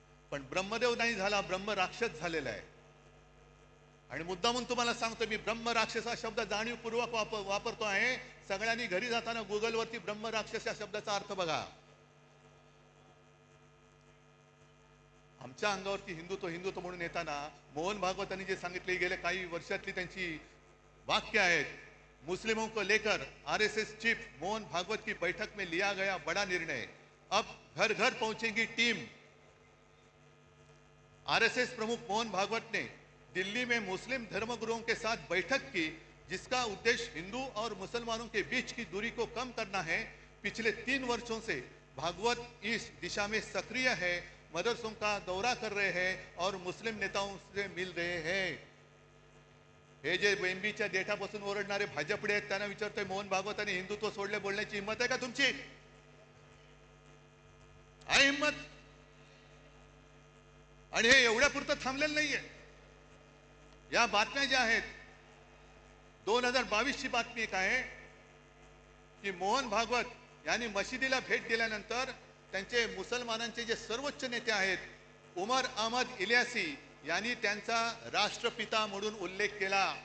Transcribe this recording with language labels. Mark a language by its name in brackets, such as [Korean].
[Marathi] पण ब्रह्मदेव नाही झाला, ब्रह्म राक्षस झालेला आहे. आणि मुद्दामून तुम्हाला सांगतो, मी ब्रह्म राक्षस हा शब्द जाणीवपूर्वक वापरतो आहे. सगळ्यांनी घरी जाताना गुगलवरती ब्रह्म राक्षस या शब्दाचा अर्थ बघा. आमच्या अंगावरती हिंदुत्व म्हणून येताना मोहन भागवतांनी जे सांगितले, गेले काही वर्षातली त्यांची वाक्य आहेत. [Hindi] मुस्लिमों को लेकर RSS चीफ मोहन भागवत की बैठक में लिया गया बड़ा निर्णय, अब घर घर पहुंचेगी टीम. RSS प्रमुख मोहन भागवत ने दिल्ली में मुस्लिम धर्मगुरुओं के साथ बैठक की, जिसका उद्देश्य हिंदू और मुसलमानों के बीच की दूरी को कम करना है. पिछले 3 वर्षों से भागवत इस दिशा में सक्रिय है, मदरसों का दौरा कर रहे हैं और मुस्लिम नेताओं से मिल रहे हैं. [Marathi] हे जे वेंबीच्या देठापासून ओरडणारे भाजपडे आहेत त्यांना विचारतोय, मोहन भागवतांनी हिंदुत्व सोडले बोलण्याची हिंमत आहे का तुमची? आहे हिंमत? आणि हे एवढ्या पुरतं थांबलेलं नाहीये. या बातम्या ज्या आहेत, 2022 ची बातमी एक आहे की मोहन भागवत यांनी मशिदीला भेट दिल्यानंतर त्यांचे मुसलमानांचे जे सर्वोच्च नेते आहेत, उमर अहमद इलियासी यांनी त्यांचा राष्ट्रपिता म्हणून उल्लेख केला.